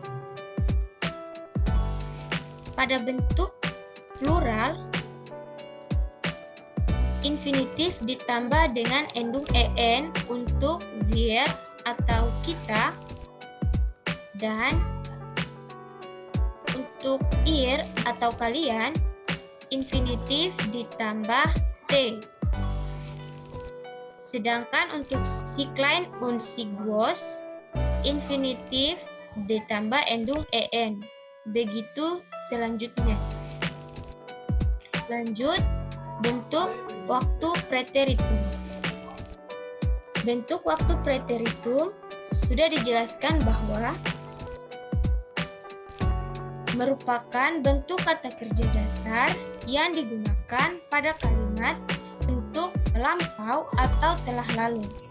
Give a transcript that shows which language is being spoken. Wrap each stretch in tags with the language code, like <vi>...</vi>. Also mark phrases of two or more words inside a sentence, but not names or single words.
<id>Pada bentuk plural, infinitif ditambah dengan endung en untuk wir atau kita, dan untuk ihr atau kalian, infinitif ditambah t. Sedangkan untuk</id> <de>si klein und si groß,</de> <id>infinitif ditambah endung en. Begitu selanjutnya. Lanjut, bentuk waktu preteritum. Bentuk waktu preteritum sudah dijelaskan bahwa merupakan bentuk kata kerja dasar yang digunakan pada kalimat bentuk lampau atau telah lalu.</id>